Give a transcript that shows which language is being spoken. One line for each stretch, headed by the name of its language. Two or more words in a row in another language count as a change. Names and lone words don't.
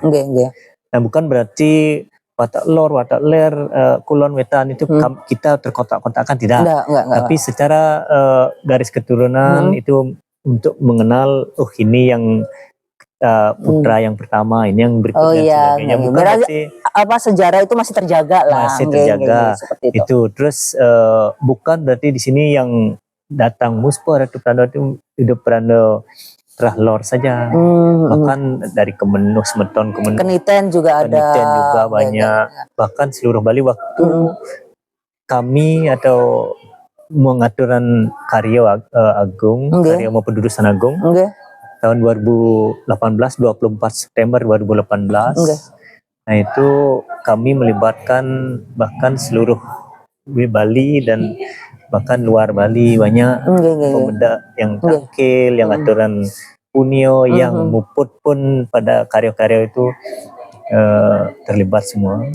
Indonesian: Nah, bukan berarti Watak Lor, Watak Ler, Kulon Wetan itu kita terkotak-kotakan, tidak. Tapi secara garis keturunan itu untuk mengenal, ini yang putra yang pertama, ini yang berikut Oh dan iya, sebagainya. Bukan berarti berarti apa sejarah itu masih terjaga lah. masih Nggih, terjaga nggih, seperti itu. itu. Terus bukan berarti di sini yang datang Muspo Ratu Prano itu hidup Prano Trahlor saja. Bahkan dari Kemenuh, Semeton, Kemenuh, Keniten juga ada. Keniten juga Nggih, banyak. Bahkan seluruh Bali waktu kami atau mengaturan karya agung, Nggih. karya Pendudusan Agung Nggih. tahun 2018, 24 September 2018. Nggih. Nah itu kami melibatkan bahkan seluruh Bali dan bahkan luar Bali, banyak pemuda yang tangkil, yang aturan punio, yang muput pun pada karya-karya itu terlibat semua.